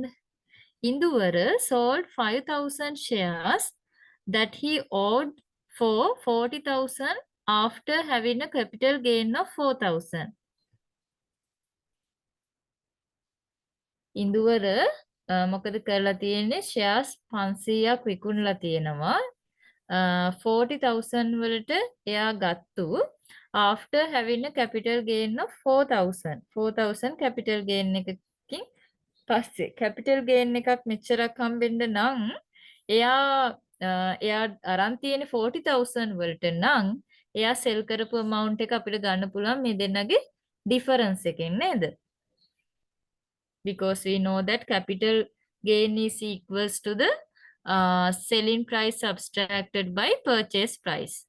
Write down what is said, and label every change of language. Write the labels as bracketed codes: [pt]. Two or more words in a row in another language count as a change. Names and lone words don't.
[en] ඉන්දුවර sold 5,000 shares that he owed for 40,000 after having a capital gain of 4,000. [si] ඉන්දුවර මොකද කරලා තියෙන්නේ shares 500ක් විකුණලා තියෙනවා 40,000 වලට එයා ගත්තු [en] after having a capital gain of 4,000 capital gain [si] එකකින් පස්සේ [en] capital gain [si] එකක් මෙච්චරක් හම්බෙන්න නම් එයා අරන් තියෙන 40,000 වලට නම් එයා sell කරපු amount එක අපිට ගන්න පුළුවන් මේ දෙන්නගේ difference එකෙන් නේද [en] because we know that capital gain is equals to the selling price subtracted by purchase price.